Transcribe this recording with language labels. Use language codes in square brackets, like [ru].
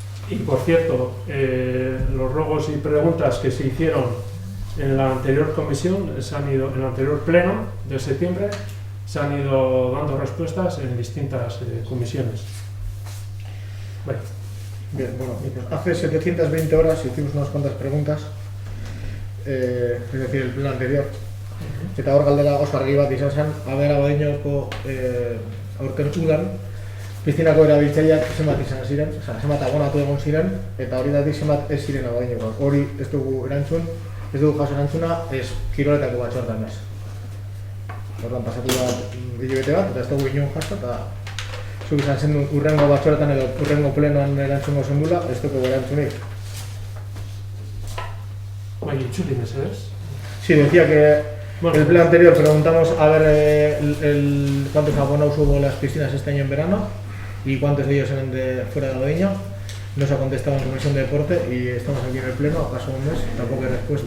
[es] Y por cierto, los ruegos y preguntas que se hicieron en la anterior comisión, en el anterior pleno de septiembre, se han ido dando respuestas en distintas comisiones. Bueno. Bien, bueno, hace 720 horas hicimos unas cuantas preguntas, es decir, el pleno anterior. [eu] Eta hor galdera oso argi bat izan zen, aber abadiñoko aurten udan, piztinako erabiltzaileak zenbat izan ziren, zenbat abonatu egon ziren, eta hori dati zenbat ez ziren abadiñokoak. Hori ez dugu erantzun, ez dugu jaso erantzuna, ez kiroletako batzordan ez. Hortan pasatu da hilabete bat, eta ez dugu inon jaso, eta zuk izan zen urrengo batzordetan edo urrengo plenoan erantzungo zendula, ez dugu erantzunik. Bai, itxuli mesedez. [es] Sí, decía que el pleno anterior preguntamos a ver cuántos abonados hubo las piscinas este año en verano y cuántos de ellos eran de fuera de Abadiño. No se ha contestado en Comisión de Deporte y estamos aquí en el pleno, acaso un mes, tampoco hay respuesta.